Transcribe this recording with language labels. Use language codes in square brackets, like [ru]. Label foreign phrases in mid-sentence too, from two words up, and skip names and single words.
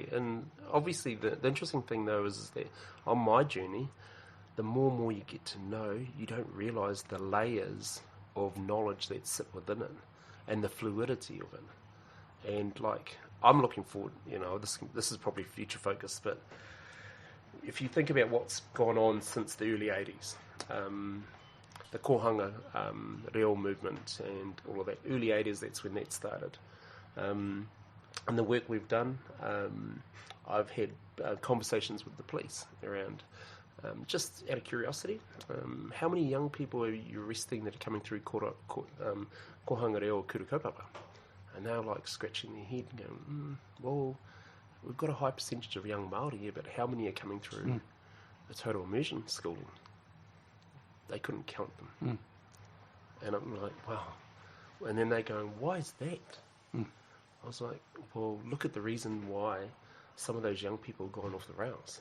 [en] And obviously the interesting thing though is that on my journey, the more and more you get to know, you don't realise the layers of knowledge that sit within it and the fluidity of it. And like, I'm looking forward, this is probably future focused, but if you think about what's gone on since the early 80s, the [mi] kohanga reo [en] movement and all of that, early 80s, that's when that started. And the work we've done, I've had conversations with the police around, just out of curiosity, how many young people are you arresting that are coming through [mi] kohanga reo [en] or [mi] kura kaupapa? [en] And they're like scratching their head and going, well, we've got a high percentage of young Māori here, but how many are coming through the total immersion schooling? They couldn't count them. And I'm like, wow. And then they're going, why is that? I was like, well, look at the reason why some of those young people have gone off the rails.